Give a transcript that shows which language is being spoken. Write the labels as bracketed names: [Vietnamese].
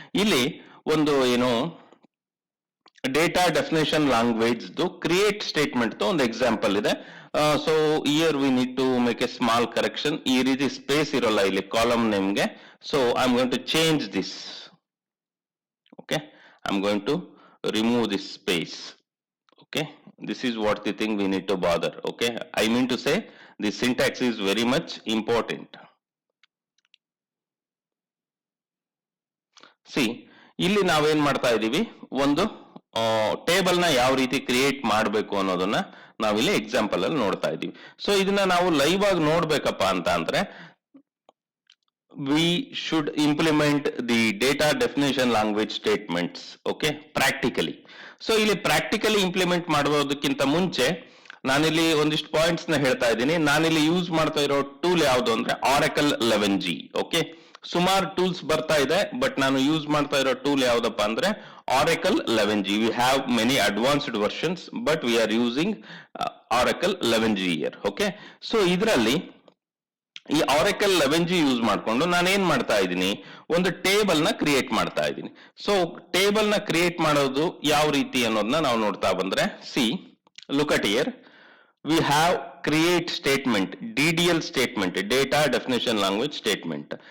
[Kannada] ಇಲ್ಲಿ ಒಂದು ಏನು data definition language create statement ಒಂದು ಎಕ್ಸಾಂಪಲ್ ಇದೆ. [English] So here we need to make a small correction. [Kannada] ಈ ರೀತಿ ಸ್ಪೇಸ್ ಇರೋಲ್ಲ ಇಲ್ಲಿ column ನೇಮ್ಗೆ. [English] So I am going to change this. Okay, I am going to remove this space. Okay, this is what the thing we need to bother. Okay, I mean to say the syntax is very much important. [Kannada] See, ಇಲ್ಲಿ ನಾವೇನ್ ಮಾಡ್ತಾ ಇದೀವಿ, ಒಂದು table ನ ಯಾವ ರೀತಿ create ಮಾಡಬೇಕು ಅನ್ನೋದನ್ನ ನಾವಿಲ್ಲಿ ಎಕ್ಸಾಂಪಲ್ ಅಲ್ಲಿ ನೋಡ್ತಾ ಇದೀವಿ. ಸೊ ಇದನ್ನ ನಾವು ಲೈವ್ ಆಗಿ ನೋಡ್ಬೇಕಪ್ಪ ಅಂತ ಅಂದ್ರೆ [English] we should implement the data definition language statements. Okay, practically. [Kannada] So ಇಲ್ಲಿ ಪ್ರಾಕ್ಟಿಕಲಿ ಇಂಪ್ಲಿಮೆಂಟ್ ಮಾಡೋದಕ್ಕಿಂತ ಮುಂಚೆ ನಾನಿಲ್ಲಿ ಒಂದಿಷ್ಟು ಪಾಯಿಂಟ್ಸ್ ನ ಹೇಳ್ತಾ ಇದ್ದೀನಿ. ನಾನಿಲ್ಲಿ ಯೂಸ್ ಮಾಡ್ತಾ ಇರೋ ಟೂಲ್ ಯಾವುದು ಅಂದ್ರೆ Oracle 11G. ಓಕೆ, ಸುಮಾರು ಟೂಲ್ಸ್ ಬರ್ತಾ ಇದೆ, ಬಟ್ ನಾನು ಯೂಸ್ ಮಾಡ್ತಾ ಇರೋ ಟೂಲ್ ಯಾವ್ದಪ್ಪ ಅಂದ್ರೆ Oracle 11G. [English] we have many advanced versions, but we are using Oracle 11G here. [Kannada] Okay, so ಇದರಲ್ಲಿ ಈ Oracle 11G ಯೂಸ್ ಮಾಡ್ಕೊಂಡು ನಾನು ಏನ್ ಮಾಡ್ತಾ ಇದ್ದೀನಿ, ಒಂದು ಟೇಬಲ್ ನ ಕ್ರಿಯೇಟ್ ಮಾಡ್ತಾ ಇದ್ದೀನಿ. ಸೊ ಟೇಬಲ್ ನ ಕ್ರಿಯೇಟ್ ಮಾಡೋದು ಯಾವ ರೀತಿ ಅನ್ನೋದನ್ನ ನಾವು ನೋಡ್ತಾ ಬಂದ್ರೆ, [English] see look at here, we have create statement, [Kannada] DDL statement, data definition language statement.